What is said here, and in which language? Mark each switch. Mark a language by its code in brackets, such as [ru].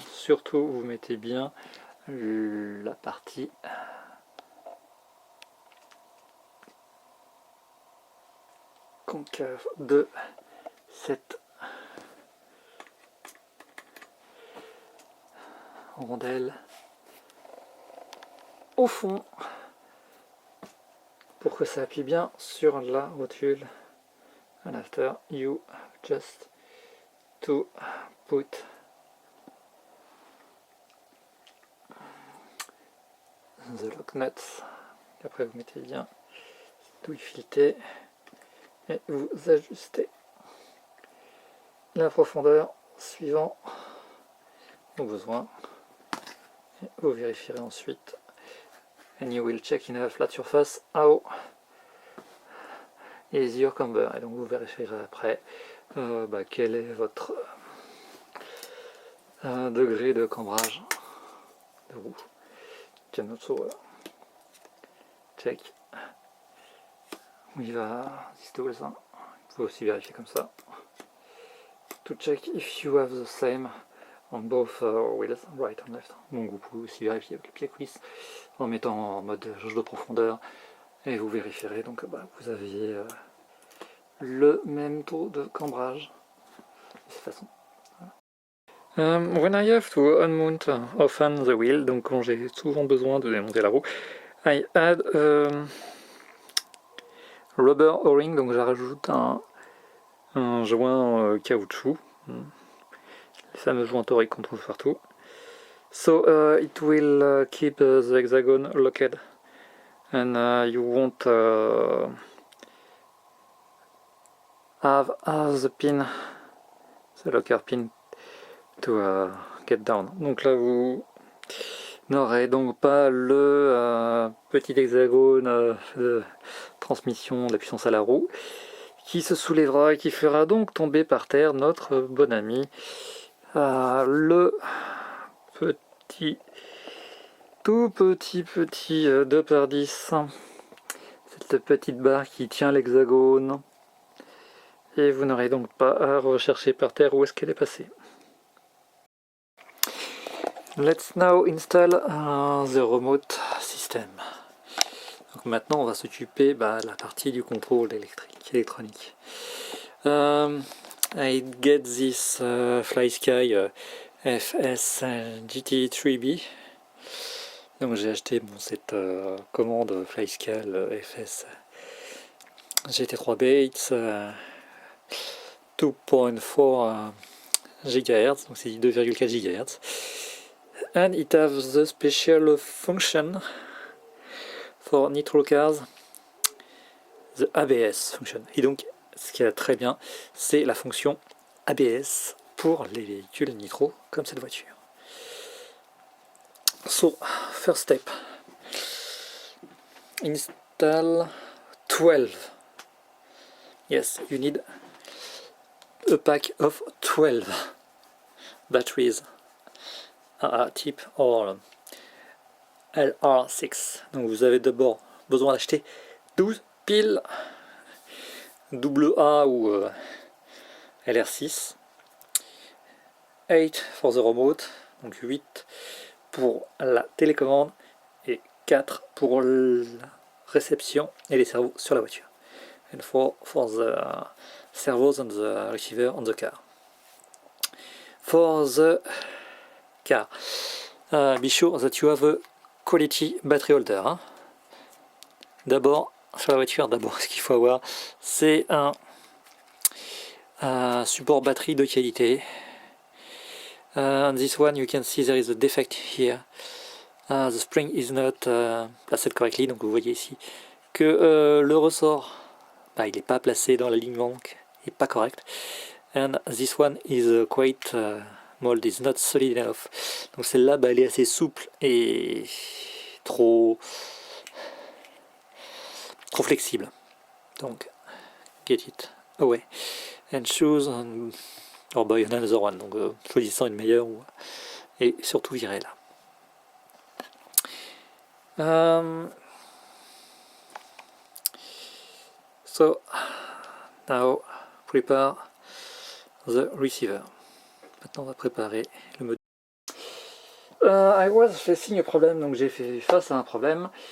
[fr] Surtout, vous mettez bien la partie concave de cette rondelle au fond pour que ça appuie bien sur la rotule. [en] And after you just to put the lock nuts. [fr] Après vous mettez bien douille filetée et vous ajustez la profondeur suivant vos besoins. Et vous vérifierez ensuite. [en] And you will check in a flat surface how is your camber. [fr] Et donc vous vérifierez après quel est votre degré de cambrage de roue. [en] You can also check with these tools. [fr] Vous pouvez aussi vérifier comme ça. [en] To check if you have the same on both wheels, right and left. [fr] Donc vous pouvez aussi vérifier avec les pieds cuisses en mettant en mode jauge de profondeur et vous vérifierez donc vous aviez le même taux de cambrage de cette façon. [en] When I have to unmount often the wheel, [fr] donc quand j'ai souvent besoin de démonter la roue, [en] I add rubber o-ring, [fr] donc je rajoute un joint caoutchouc, les fameux joints toriques qu'on trouve partout. [en] So it will keep the hexagon locked and you won't have the pin, the locker pin to get down. [fr] Donc là vous n'aurez donc pas le petit hexagone de transmission de la puissance à la roue qui se soulèvera et qui fera donc tomber par terre notre bon ami le petit tout petit 2x10, cette petite barre qui tient l'hexagone, et vous n'aurez donc pas à rechercher par terre où est-ce qu'elle est passée. [en] Let's now install the remote system. [fr] Donc maintenant on va s'occuper de la partie du contrôle électronique. [en] I get this FlySky FS GT3B. [fr] Donc j'ai acheté cette commande FlySky FS GT3B. [en] It's 2.4 GHz, [fr] donc c'est 2,4 GHz. [en] And it has the special function for nitro cars, the ABS function. [fr] Et donc ce qui est très bien, c'est la fonction ABS pour les véhicules nitro comme cette voiture. [en] So, first step, install 12. Yes, you need a pack of 12 batteries, tip or LR6. [fr] Donc vous avez d'abord besoin d'acheter 12 piles AA ou LR6. [en] 8 for the remote, [fr] donc 8 pour la télécommande et 4 pour la réception et les servos sur la voiture. [en] And 4 for the servos and the receiver on the car. For the car, be sure that you have a quality battery holder. Hein. [fr] D'abord, sur la voiture, ce qu'il faut avoir, c'est un support batterie de qualité. [en] On this one, you can see there is a defect here. The spring is not placed correctly, [fr] donc vous voyez ici que le ressort, il n'est pas placé dans l'alignement, il n'est pas correct. [en] And this one is quite mold, is not solid enough. [fr] Donc celle-là, elle est assez souple et trop flexible. [en] Donc, get it away. And choose or buy another one. [fr] Donc, choisissant une meilleure et surtout virez là. [en] So, now prepare the receiver. [fr] Maintenant, on va préparer le module. [en] I was facing a problem, [fr] donc j'ai fait face à un problème.